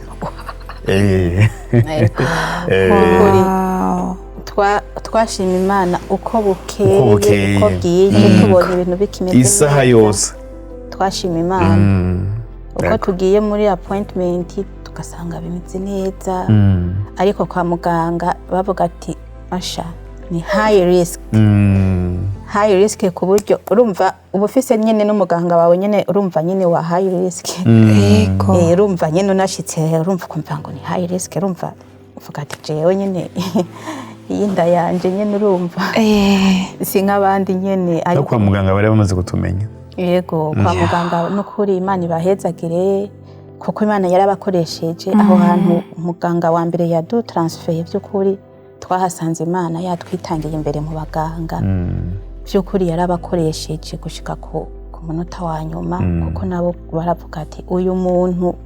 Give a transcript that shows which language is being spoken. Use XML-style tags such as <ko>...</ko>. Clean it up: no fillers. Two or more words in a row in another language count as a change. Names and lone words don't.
<rn>twashima Imana uko bukeye uko bwiye tubona ibintu bikimeze isaha yose twashima Imana uko tugiye muri appointment tugasanga bimeze neza. Ariko kwa muganga bavuga ati asha ni</rn> <en>high risk</en> <rn>ku buryo urumva ubufise nyene n'umuganga wawe nyene urumva nyene wa</rn> <en>high risk.</en> <rn>Urumva nyene unashitse urumva kumva ngo ni</rn> <en>high risk</en> <rn>urumva uvuga ati jewe nyene inda yanje nyene urumva si nk'abandi nyene. Ariko kwa muganga bari bamaze kutumenya. Yego kwa muganga no kuri Imana ibahezagire kuko Imana yarabakoresheje aho hantu umuganga wa mbere yadutransfeye by'ukuri twahasanze Imana yatwitangiye imbere mu baganga by'ukuri yarabakoresheje gushika ku munota wa nyuma kuko nabo baravuga ati uyu muntu</rn>